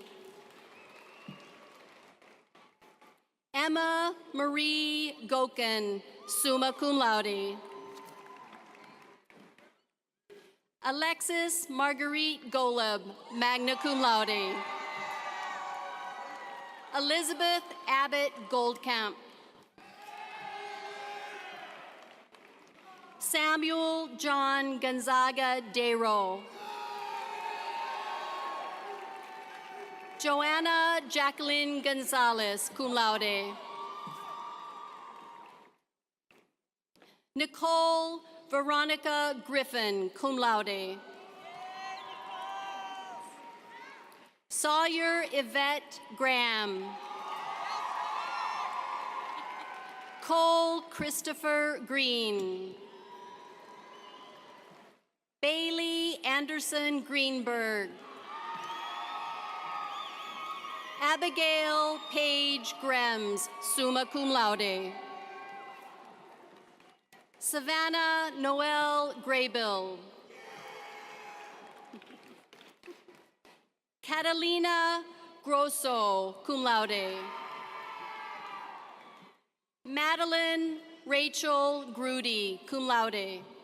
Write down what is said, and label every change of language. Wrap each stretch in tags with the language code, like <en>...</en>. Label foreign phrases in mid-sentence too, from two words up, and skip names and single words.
<en>Emma Marie Gokin,</en> <la>summa cum laude.</la> <en>Alexis Marguerite Golub,</en> <la>magna cum laude.</la> <en>Elizabeth Abbott Goldcamp. Samuel John Gonzaga Dero. Joanna Jacqueline Gonzalez,</en> <la>cum laude.</la> <en>Nicole Veronica Griffin,</en> <la>cum laude.</la> <en>Sawyer Yvette Graham. Cole Christopher Green. Bailey Anderson Greenberg. Abigail Paige Grems,</en> <la>summa cum laude.</la> <en>Savannah Noel Graybill. Catalina Grosso,</en> <la>cum laude.</la> <en>Madeline Rachel Grudy,</en> <la>cum laude.</la>